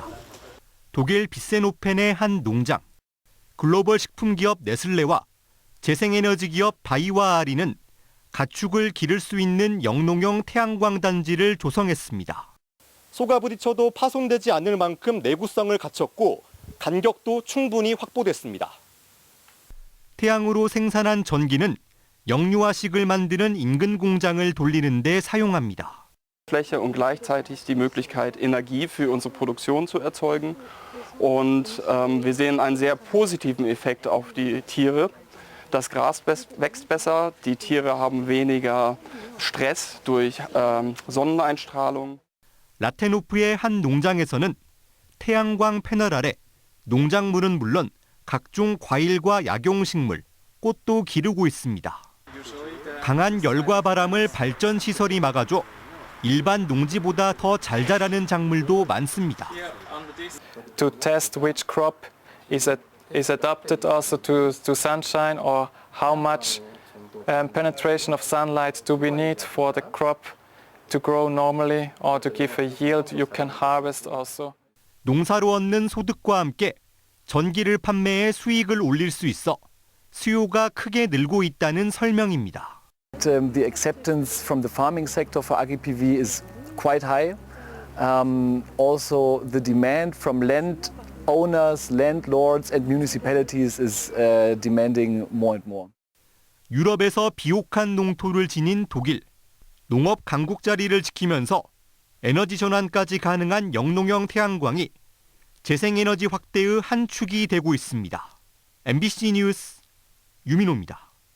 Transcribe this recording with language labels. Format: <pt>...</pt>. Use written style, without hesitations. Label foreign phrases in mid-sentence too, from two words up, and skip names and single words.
<ko>독일 비센호펜의 한 농장, 글로벌 식품기업 네슬레와 재생에너지 기업 다이와아리는 가축을 기를 수 있는 영농형 태양광 단지를 조성했습니다. 소가 부딪혀도 파손되지 않을 만큼 내구성을 갖췄고 간격도 충분히 확보됐습니다. 태양으로 생산한 전기는 영유아식을 만드는 인근 공장을 돌리는 데 사용합니다.</ko> <de>Fläche und gleichzeitig die Möglichkeit, Energie für unsere Produktion zu erzeugen. Und wir sehen einen sehr positiven Effekt auf die Tiere. Das Gras wächst besser, die Tiere haben weniger Stress durch Sonneneinstrahlung.</de> <ko>라테노프의 한 농장에서는 태양광 패널 아래 농작물은 물론 각종 과일과 약용식물, 꽃도 기르고 있습니다. 강한 열과 바람을 발전 시설이 막아줘 일반 농지보다 더 잘 자라는 작물도 많습니다.</ko> <en>To test which crop is adapted also to sunshine, or how much penetration of sunlight do we need for the crop to grow normally or to give a yield you can harvest also.</en> <ko>농사로 얻는 소득과 함께 전기를 판매해 수익을 올릴 수 있어 수요가 크게 늘고 있다는 설명입니다.</ko> <en>The acceptance from the farming sector for agri-PV is quite high. Also, the demand from landowners, landlords and municipalities is demanding more and more.</en> <ko>유럽에서 비옥한 농토를 지닌 독일. 농업 강국 자리를 지키면서 에너지 전환까지 가능한 영농형 태양광이 재생에너지 확대의 한 축이 되고 있습니다. MBC 뉴스 유민호입니다.</ko>